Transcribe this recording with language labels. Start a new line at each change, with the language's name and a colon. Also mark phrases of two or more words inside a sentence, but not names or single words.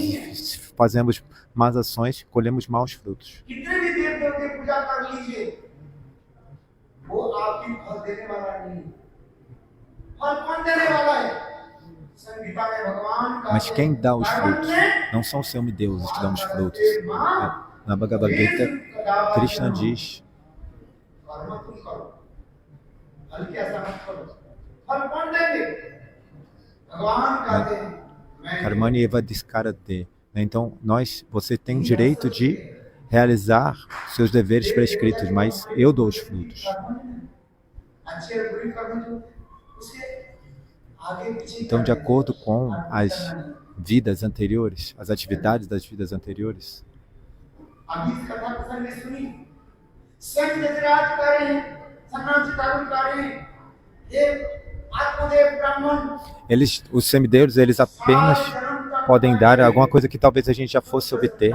Portuguese: Se fazemos más ações, colhemos maus frutos. Mas quem dá os frutos? Não são os semideuses que dão os frutos. Na Bhagavad Gita, Krishna diz:
Sanskrit: कर्मणि एव दिस्करते.
Portuguese: Então, você tem o direito de realizar seus deveres prescritos, mas eu dou os frutos. Então, de acordo com as vidas anteriores, as atividades das vidas anteriores, os semideuses, eles apenas podem dar alguma coisa que talvez a gente já fosse obter.